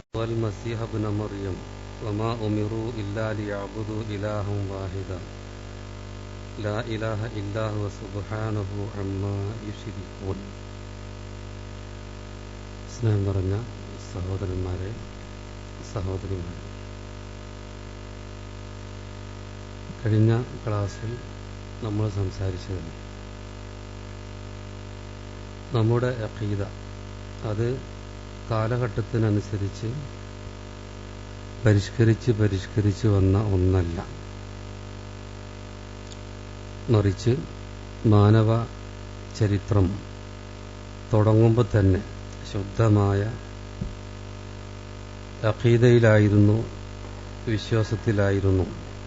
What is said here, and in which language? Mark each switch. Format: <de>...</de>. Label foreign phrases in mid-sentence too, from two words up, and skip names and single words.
<ar>والمسيح ابن مريم وما أمروا إلا ليعبدوا إلها واحدا لا إله إلا هو سبحانه عما يشركون.</ar> <ml>സ്നേഹം നിറഞ്ഞ സഹോദരന്മാരെ, സഹോദരിമാരെ, കഴിഞ്ഞ ക്ലാസ്സിൽ നമ്മൾ സംസാരിച്ചത് നമ്മുടെ അഖീദ അത് കാലഘട്ടത്തിനനുസരിച്ച് പരിഷ്കരിച്ച് വന്ന ഒന്നല്ല, മറിച്ച് മാനവ ചരിത്രം തുടങ്ങുമ്പോൾ തന്നെ ശുദ്ധമായ അഖീദയിലായിരുന്നു, വിശ്വാസത്തിലായിരുന്നു.</ml>